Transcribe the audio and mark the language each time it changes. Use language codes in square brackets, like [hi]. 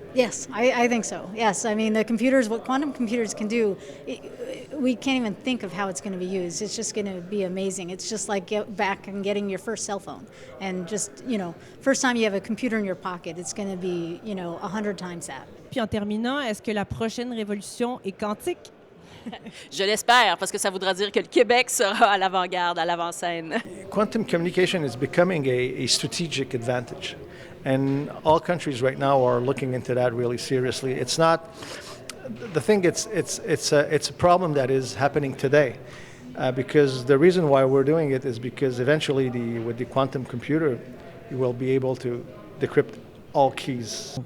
[en] Yes, I think so. Yes, I mean what quantum computers can do, we can't even think of how it's going to be used. It's just going to be amazing. It's just like back and getting your first cell phone, and just first time you have a computer in your pocket, it's going to be 100 times that. [fr] Puis en terminant, est-ce que la prochaine révolution est quantique? Je l'espère, parce que ça voudra dire que le Québec sera à l'avant-garde, à l'avant-scène. [en] Quantum communication is becoming a strategic advantage, and all countries right now are looking into that really seriously. It's not the thing. It's a problem that is happening today, because the reason why we're doing it is because eventually with the quantum computer, you will be able to decrypt all keys.